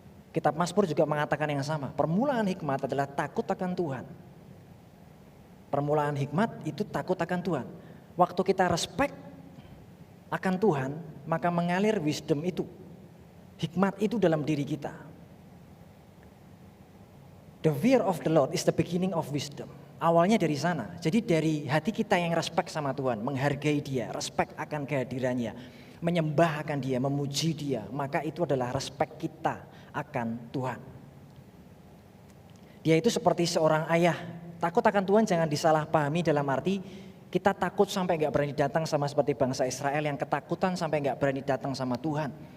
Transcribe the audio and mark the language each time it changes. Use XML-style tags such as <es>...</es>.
<id>Kitab Mazmur juga mengatakan yang sama. Permulaan hikmat adalah takut akan Tuhan. Permulaan hikmat itu takut akan Tuhan. Waktu kita respect akan Tuhan, maka mengalir wisdom itu. Hikmat itu dalam diri kita.</id> <en>The fear of the Lord is the beginning of wisdom.</en> <id>Awalnya dari sana. Jadi dari hati kita yang respect sama Tuhan, menghargai Dia, respect akan kehadirannya, menyembah akan Dia, memuji Dia, maka itu adalah respect kita akan Tuhan. Dia itu seperti seorang ayah. Takut akan Tuhan jangan disalahpahami dalam arti kita takut sampai gak berani datang sama seperti bangsa Israel yang ketakutan sampai gak berani datang sama Tuhan.</id>